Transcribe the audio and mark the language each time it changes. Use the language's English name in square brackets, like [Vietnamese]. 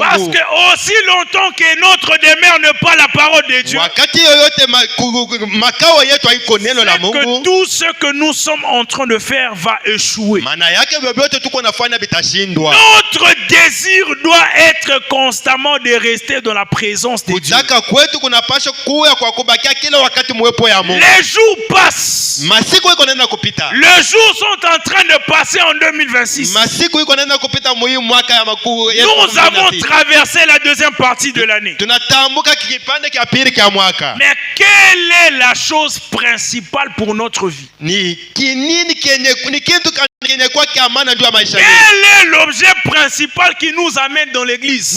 [French] Parce que aussi longtemps que notre demeure n'est pas la parole de Dieu, [Swahili] Wakati yoyote makao yetu haiko neno la [French] c'est que [Swahili] Mungu. [French] tout ce que nous sommes en train de faire va échouer. [Swahili] Maana yake vyovyote tuko nafanya vitashindwa. [French] Notre désir doit être constamment de rester dans la présence de Dieu. [Swahili] Kutaka kwetu kunapaswa kuwa kwa kubakia kila wakati muwepo ya Mungu. [French] Les jours passent. [Swahili] Masiku iko nenda kupita. [French] Les jours sont en train de passer en 2026. [Swahili] Masiku iko nenda kupita muhimu mwaka ya makuu. [French] Nous avons traversé la deuxième partie de l'année. [Swahili] Tunatambuka kipande kia pili kia mwaka. [French] Mais quelle est la chose principale pour notre vie? [Swahili] Ni kinini kenye ni kitu kenye kwa kiamana ndio maisha yetu. [French] Quel est l'objet principal qui nous amène dans l'église?